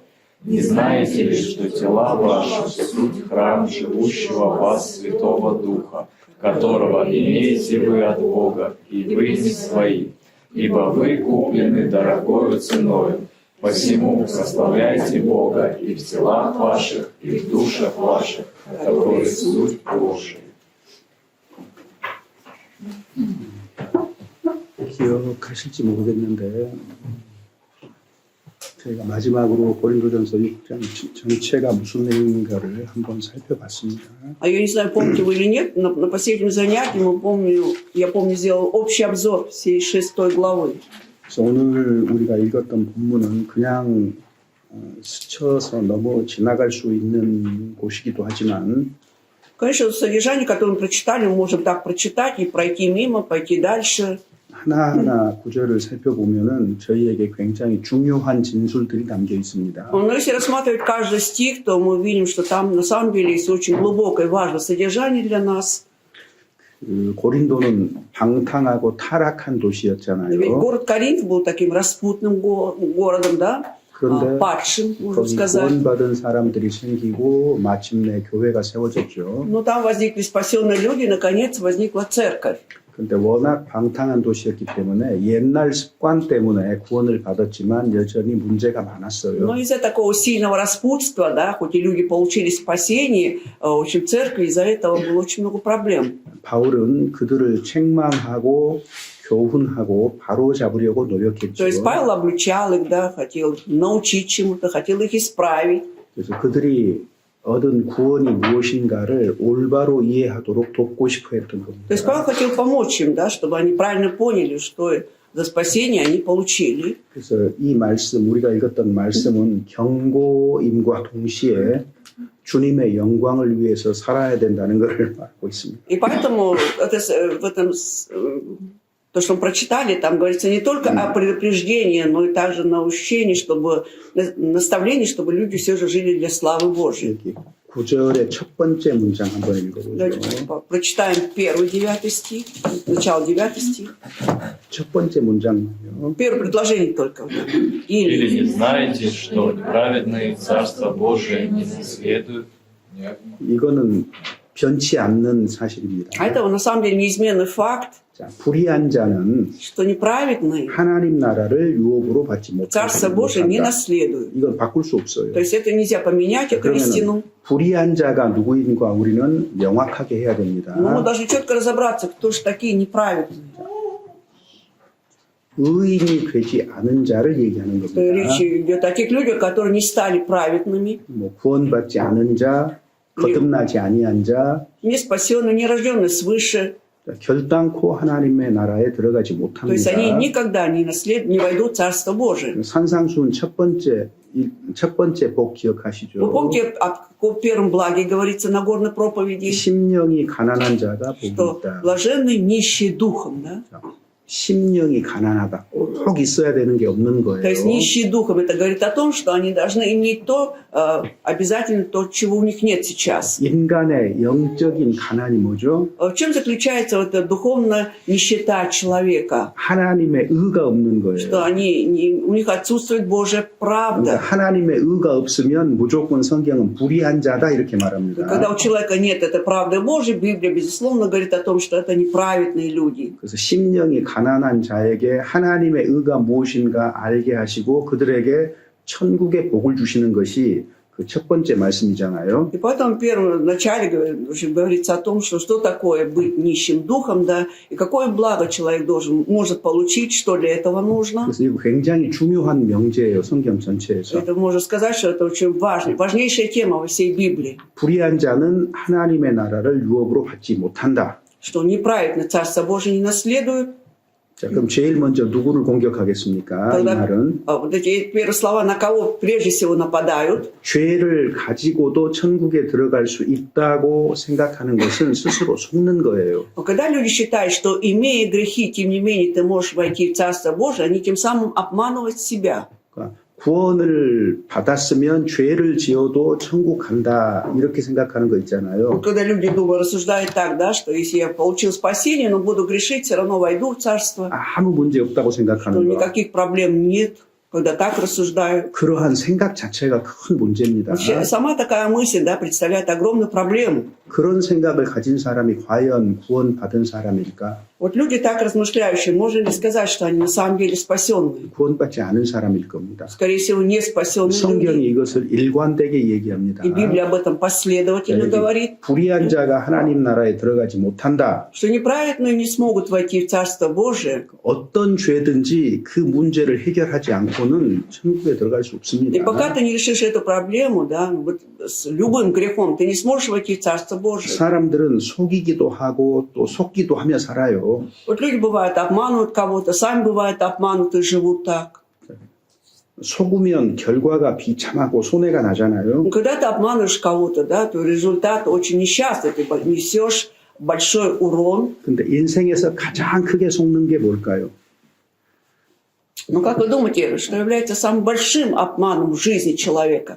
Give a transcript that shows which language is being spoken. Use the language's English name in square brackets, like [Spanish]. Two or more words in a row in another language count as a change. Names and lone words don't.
[Russian] Не знаете ли, что тела ваши суть храм живущего в вас Святого Духа, которого имеете вы от Бога, и вы не свои? Ибо вы куплены дорогою ценою. Посему прославляйте Бога и в телах ваших, и в душах ваших, которые суть Божия. [Korean] 기억하실지 모르겠는데 저희가 마지막으로 고린도전서 6장 전체가 무슨 내용인가를 한번 살펴봤습니다. [Russian] А я не знаю, помните вы или нет, но на последнем занятии я помню, сделал общий обзор всей 6 главы. [Korean] 그래서 오늘 우리가 읽었던 본문은 그냥 스쳐서 넘어 지나갈 수 있는 곳이기도 하지만 [Russian] Конечно, содержание, которое мы прочитали, мы можем так прочитать и пройти мимо, пойти дальше. [Korean] 하나하나 구절을 살펴보면은 저희에게 굉장히 중요한 진술들이 담겨 있습니다. [Russian] Но если рассматривать каждый стих, то мы видим, что там на самом деле есть очень глубокое и важное содержание для нас. [Korean] 고린도는 방탕하고 타락한 [Russian] Ведь [Korean] 도시였잖아요. [Russian] город Коринф был таким распутным городом, да? [Korean] 그런데 [Russian] Падшим, можно [Korean] 거기 [Russian] сказать. [Korean] 구원받은 사람들이 생기고 마침내 교회가 세워졌죠. [Russian] Но там возникли спасенные люди, и, наконец, возникла церковь. [Korean] 그런데 워낙 방탕한 도시였기 때문에 옛날 습관 때문에 구원을 받았지만 여전히 문제가 많았어요. [Russian] Но из-за такого сильного распутства, да, хоть и люди получили спасение, в общем, церкви из-за этого было очень много проблем. [Korean] 바울은 그들을 책망하고 교훈하고 바로 잡으려고 노력했죠. [Russian] То есть Павел обличал их, да, хотел научить чему-то, хотел их исправить. [Korean] 그래서 그들이 얻은 구원이 무엇인가를 올바로 이해하도록 돕고 싶어 했던 겁니다. [Russian] То есть Павел хотел помочь им, да, чтобы они правильно поняли, что за спасение они получили. [Korean] 그래서 이 말씀, 우리가 읽었던 말씀은 경고임과 동시에 주님의 영광을 위해서 살아야 된다는 것을 말하고 있습니다. [Russian] И поэтому в этом, то, что мы прочитали, там говорится не только о предупреждении, но и также наущении, чтобы, наставлении, чтобы люди все же жили для славы Божьей. [Korean] 여기 9절의 첫 번째 문장 한번 읽어보죠. [Russian] Давайте прочитаем 9 стих, начало 9 стих. [Korean] 첫 번째 문장은요. [Russian] Первое предложение только. Или не знаете, что неправедные Царство Божие не наследуют? [Korean] 이거는 변치 않는 사실입니다. [Russian] А это на самом деле неизменный факт, [Korean] 자, 불의한 자는 [Russian] что неправедные [Korean] 하나님 나라를 유업으로 받지 [Russian] Царство Божие не [Korean] 못한다. [Russian] наследуют. [Korean] 이건 바꿀 수 없어요. [Russian] То есть это нельзя поменять, эту истину. [Korean] 그러면 불의한 자가 누구인가 우리는 명확하게 해야 됩니다. [Russian] Но мы должны четко разобраться, кто же такие неправедные. [Korean] 의인이 되지 않은 자를 얘기하는 겁니다. [Russian] Речь идет о тех людях, которые не стали праведными, [Korean] 뭐 구원받지 않은 자, 거듭나지 아니한 자, [Russian] не спасенные, не рожденные свыше. [Korean] 결단코 하나님의 나라에 들어가지 [Russian] То есть они [Korean] 못합니다. [Russian] никогда не войдут в Царство Божие. [Korean] 산상수훈 첫 번째 복 기억하시죠? [Russian] Вы помните, о каком первом благе говорится на горной проповеди? [Korean] 심령이 가난한 자가 복이 [Russian] Что [Korean] 있다. [Russian] блаженны нищие духом, да? [Korean] 심령이 가난하다. 꼭 있어야 되는 게 없는 [Russian] То есть [Korean] 거예요. [Russian] нищие духом, это говорит о том, что они должны иметь то, обязательно то, чего у них нет сейчас. [Korean] 인간의 영적인 가난이 뭐죠? [Russian] В чем заключается вот эта духовная нищета человека? [Korean] 하나님의 의가 없는 [Russian] Что [Korean] 거예요. [Russian] у них отсутствует Божья [Korean] 그러니까 [Russian] правда. [Korean] 하나님의 의가 없으면 무조건 성경은 불의한 자다 이렇게 말합니다. [Russian] Когда у человека нет этой правды Божьей, Библия, безусловно, говорит о том, что это неправедные люди. [Korean] 그래서 심령이 가난한 자에게 하나님의 의가 무엇인가 알게 하시고 그들에게 천국의 복을 주시는 것이 그 첫 번째 말씀이잖아요. [Russian] И поэтому в первом начале говорится о том, что такое быть нищим духом, да, и какое благо человек может получить, что для этого нужно. [Korean] 그래서 이거 굉장히 중요한 명제예요. 성경 전체에서. [Russian] Это можно сказать, что это очень важнейшая тема во всей Библии. [Korean] 불의한 자는 하나님의 나라를 유업으로 받지 못한다. [Russian] Что неправедно Царство Божие не наследует. [Korean] 자, 그럼 제일 먼저 누구를 공격하겠습니까? 이 말은 [Russian] Вот эти первые слова на кого прежде всего нападают? [Korean] 죄를 가지고도 천국에 들어갈 수 있다고 생각하는 것은 스스로 속는 거예요. [Russian] Но когда люди считают, что имея грехи, тем не менее ты можешь войти в Царство Божие, они тем самым обманывают себя. [Korean] 그러니까 구원을 받았으면 죄를 지어도 천국 간다 이렇게 생각하는 거 있잖아요. [Russian] Когда люди думают, рассуждают так, да, что если я получил спасение, но буду грешить, все равно войду в Царство, [Korean] 아무 문제 없다고 [Russian] что [Korean] 생각하는 거. [Russian] никаких проблем нет. Когда так рассуждают. [Korean] 그러한 생각 자체가 큰 문제입니다. [Russian] Вообще, сама такая мысль, да, представляет огромную проблему. [Korean] 그런 생각을 가진 사람이 과연 구원받은 사람일까? [Russian] Вот люди так размышляющие, можно ли сказать, что они на самом деле спасенные? [Korean] 구원받지 않은 사람일 겁니다. [Russian] Скорее всего, не спасенные [Korean] 성경이 [Russian] люди. [Korean] 이것을 일관되게 얘기합니다. [Russian] И Библия об этом последовательно говорит, [Korean] 불의한 자가 하나님 나라에 들어가지 못한다. [Russian] что неправедные не смогут войти в Царство Божие. [Korean] 어떤 죄든지 그 문제를 해결하지 않고는 천국에 들어갈 수 [Russian] И [Korean] 없습니다. [Russian] пока ты не решишь эту проблему, да, вот с любым грехом, ты не сможешь войти в Царство Божие. [Korean] 사람들은 속이기도 하고 또 속기도 하며 살아요. [Russian] Вот люди бывают обманывают кого-то, сами бывают обмануты, живут так. [Korean] 속으면 결과가 비참하고 손해가 나잖아요. [Russian] Но когда ты обманываешь кого-то, да, то результат очень несчастный, ты несешь большой урон. [Korean] 근데 인생에서 가장 크게 속는 게 뭘까요? [Russian] Но как вы думаете, что является самым большим обманом в жизни человека?